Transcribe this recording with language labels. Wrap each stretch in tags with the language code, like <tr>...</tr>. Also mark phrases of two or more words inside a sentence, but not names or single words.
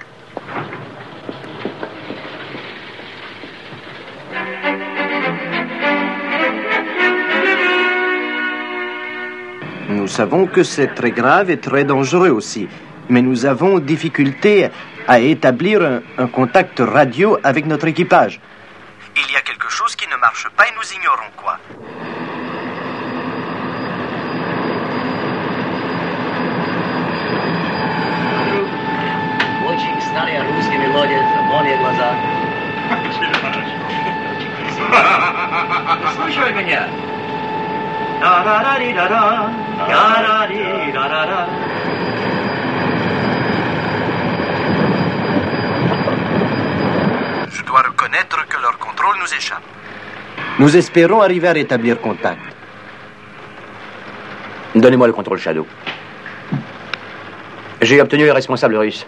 <fr>Nous savons que c'est très grave et très dangereux aussi. Mais nous avons difficulté à établir un contact radio avec notre équipage. Il y a quelque chose qui ne marche pas et nous ignorons quoi.</fr> <ru>Очень старые русские мелодии, более глаза. Слушай меня. Да-да-да-ди-да-да, да-да-ди-да-да-да.</ru> <fr>Je dois reconnaître que leur contrôle nous échappe. Nous espérons arriver à rétablir contact. Donnez-moi le contrôle Shadow. J'ai obtenu les responsables russes.</fr>